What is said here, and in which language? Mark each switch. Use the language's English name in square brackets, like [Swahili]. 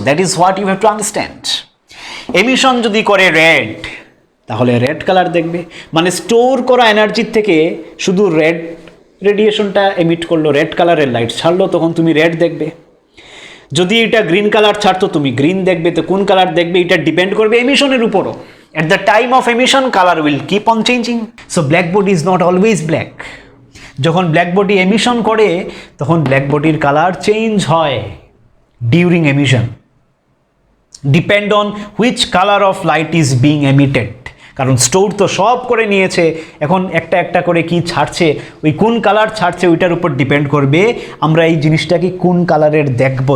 [English] That is what you have to understand. [Bangla] Emission যদি করে red, তাহলে রেড কালার দেখবে, মানে স্টোর করা এনার্জির থেকে শুধু রেড রেডিয়েশনটা এমিট করলো, রেড কালারের লাইট ছাড়লো, তখন তুমি রেড দেখবে। যদি এটা গ্রিন কালার ছাড়তো, তুমি গ্রিন দেখবে। তো কোন কালার দেখবে, এটা ডিপেন্ড করবে এমিশনের উপরও। [English] At the time of emission, color will keep on changing. So black body is not always black. [Bangla] যখন ব্ল্যাক বডি এমিশন করে, তখন ব্ল্যাক বডির কালার চেঞ্জ হয় [English] During emission, depend on which colour of light is being emitted. [Bangla] কারণ store তো সব করে নিয়েছে, এখন একটা একটা করে কি ছাড়ছে, ওই কোন কালার ছাড়ছে ওইটার উপর ডিপেন্ড করবে আমরা এই জিনিসটাকে কোন কালারের দেখব।